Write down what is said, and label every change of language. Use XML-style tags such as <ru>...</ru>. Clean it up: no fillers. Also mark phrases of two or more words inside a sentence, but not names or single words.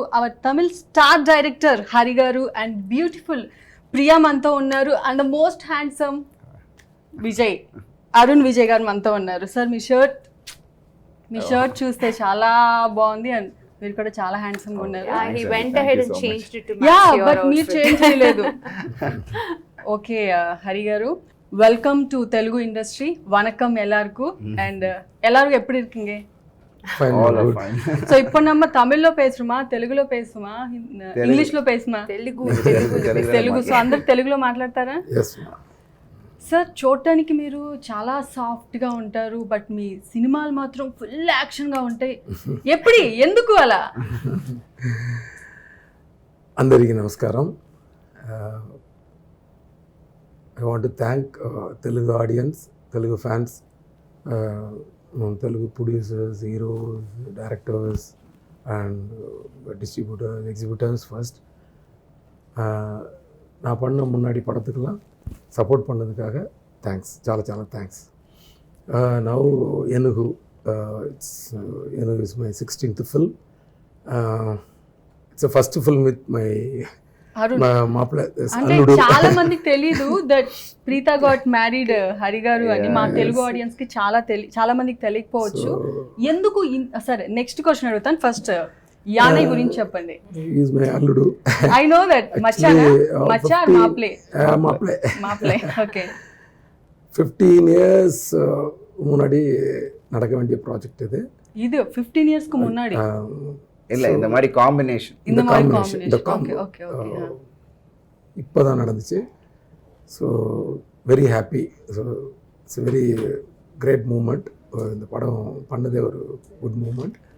<en>our Tamil star director</en> <te>హరి గారు</te> <en>and beautiful</en> <te>ప్రియా మనతో ఉన్నారు.</te> <en>and the most handsome</en> <te>విజయ్ అరుణ్ విజయ్ గారు మనతో ఉన్నారు. సార్ మీ షర్ట్ చూస్తే చాలా బాగుంది అండ్ మీరు కూడా చాలా హ్యాండ్సమ్ గా ఉన్నారు.</te> <en>He went ahead and changed it to match your బట్ outfit.</en> <te>మీరు చేంజ్ చేయలేదు. ఓకే హరి గారు,</te> <en>welcome to Telugu industry.</en> <ta>வணக்கம் எல்லாருக்கும். அண்ட் எல்லாரும் எப்படி இருக்கீங்க? ஸோ இப்போ நம்ம தமிழ்ல பேசுறோமா, తెలుగులో பேசுமா, ఇంగ్లీష్లో பேசுமா?</ta> <te>తెలుగు. సో అందరు తెలుగులో మాట్లాడతారా? సార్ చూడటానికి మీరు చాలా సాఫ్ట్గా ఉంటారు, బట్ మీ సినిమాలు మాత్రం ఫుల్ యాక్షన్గా ఉంటాయి. ఎందుకు అలా? అందరికీ నమస్కారం.</te> <en>I want to thank Telugu audience, Telugu fans, Telugu producers, heroes, directors and distributors, exhibitors first.</en> <ta>நான் பண்ண முன்னாடி படத்துக்கெல்லாம் சப்போர்ட் பண்ணதுக்காக தேங்க்ஸ்,</ta> <te>చాలా தேங்க்ஸ்.</te> <en>Now ENUGU, ENUGU is my 16th film. It's the first film with my</en> <te>చాలా మందికి తెలీదు</te> <en>that Preetha got married</en> <te>హరి గారు అని. మా తెలుగు ఆడియన్స్ కి చాలా మందికి తెలియకపోవచ్చు. ఎందుకు? సరే,</te> <en>next question</en> <te>అడుగుతాను. ఫస్ట్ యానై గురించి చెప్పండి.</te> <en>is my అల్లుడు. I know that.</en> <ta>மச்சா மாப்ளே.</ta> <en>ఓకే.</en> <ta>15 years முன்னாடி நடக்க வேண்டிய ப்ராஜெக்ட் இது 15 இயர்ஸ்க்கு முன்னாடி இல்ல, இந்த மாதிரி காம்பினேஷன் ஓகே இப்போதான் நடந்துச்சு.</ta> <en>so very happy. So it's very great moment.</en> <ta>இந்த படம் பண்ணதே ஒரு</ta> <en>good moment.</en>